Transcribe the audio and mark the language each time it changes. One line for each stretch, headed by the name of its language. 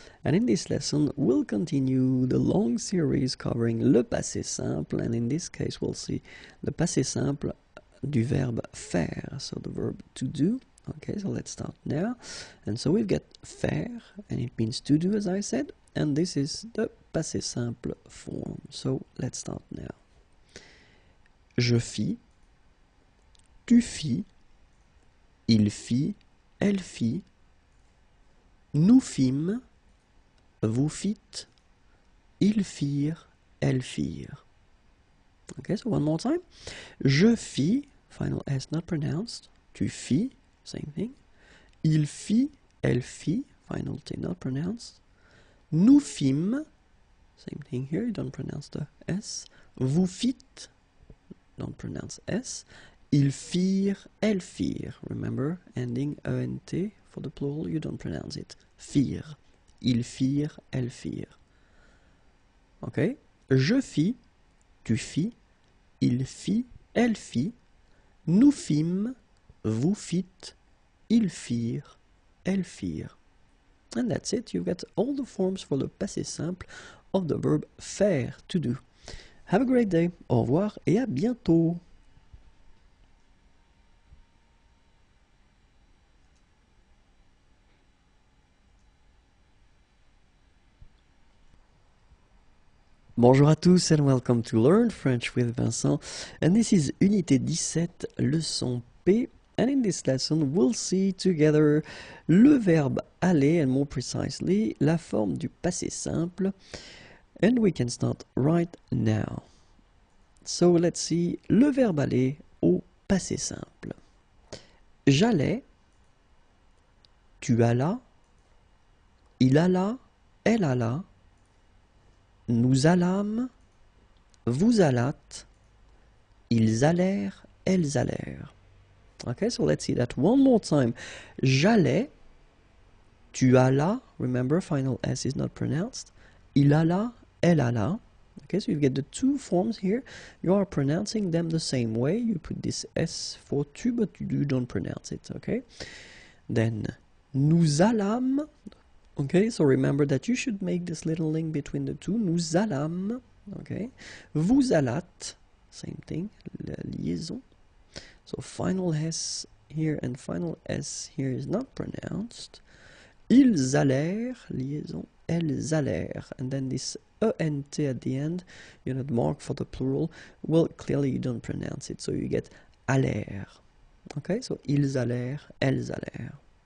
English: And in this lesson, we'll continue the long series covering le passé simple, and in this case, we'll see the
French: passé simple du verbe faire,
English: so the verb to do. Okay, so let's start now. And so we've got faire, and it means to do, as I said, and this is the passé simple form. So let's start now.
French: Je fis, tu fis, il fit, elle fit, nous fîmes, vous fîtes, ils firent, elles firent.
English: Okay, so one more time.
French: Je fis,
English: final S not pronounced.
French: Tu fis,
English: same thing.
French: Il fit, elle fit,
English: final T not pronounced.
French: Nous fîmes,
English: same thing here, you don't pronounce the S.
French: Vous fîtes,
English: don't pronounce S.
French: Ils firent, elles firent.
English: Remember, ending ENT for the plural, you don't pronounce it.
French: Firent. Ils firent, elles firent. Okay? Je fis, tu fis, il fit, elle fit, nous fîmes, vous fîtes, ils firent, elles firent.
English: And that's it. You've got all the forms for the passé simple of the verb faire, to do. Have a great day.
French: Au revoir et à bientôt. Bonjour à tous
English: and welcome to Learn French with Vincent, and this is Unité 17, leçon P, and in this lesson we'll see together
French: le verbe aller,
English: and more precisely
French: la forme du passé simple,
English: and we can start right now. So let's see
French: le verbe aller au passé simple. J'allais, tu allas, il alla, elle alla, nous allâmes, vous allâtes, ils allèrent, elles allèrent.
English: Okay, so let's see that one more time.
French: J'allais, tu allas,
English: remember final S is not pronounced,
French: il alla, elle alla.
English: Okay, so you get the two forms here. You are pronouncing them the same way. You put this S for tu, but you don't pronounce it, okay? Then,
French: nous allâmes.
English: Okay, so remember that you should make this little link between the two.
French: Nous allâmes, okay? Vous allâtes,
English: same thing,
French: la liaison.
English: So final S here and final S here is not pronounced.
French: Ils allèrent, liaison, elles allèrent.
English: And then this ENT at the end, you know, mark for the plural, well, clearly you don't pronounce it, so you get allèrent.
French: Okay, so ils allèrent, elles allèrent.